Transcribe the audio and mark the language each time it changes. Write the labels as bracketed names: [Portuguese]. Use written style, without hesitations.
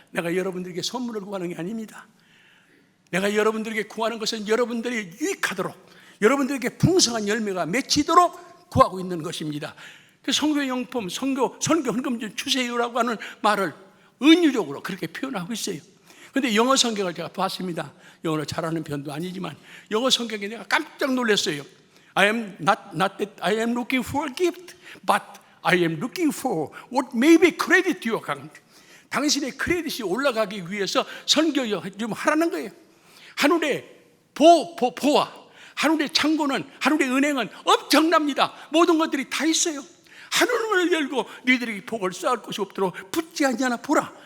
[Korean] 내가 여러분들에게 선물을 구하는 게 아닙니다. 내가 여러분들에게 구하는 것은 여러분들이 유익하도록, 여러분들에게 풍성한 열매가 맺히도록 구하고 있는 것입니다. 그 선교용품, 선교 헌금 좀 주세요라고 하는 말을 은유적으로 그렇게 표현하고 있어요. 그런데 영어 성경을 제가 봤습니다. 영어를 잘하는 편도 아니지만 영어 성경에 내가 깜짝 놀랐어요. [English] I am not that I am looking for a gift, but I am looking for what may be credit to your account. [Korean] 당신의 크레딧이 올라가기 위해서 선교 좀 하라는 거예요. 하늘의 보와 하늘의 창고는, 하늘의 은행은 엄청납니다. 모든 것들이 다 있어요. 하늘을 열고 너희들에게 복을 쌓을 것이 없도록 붙지 않냐 보라.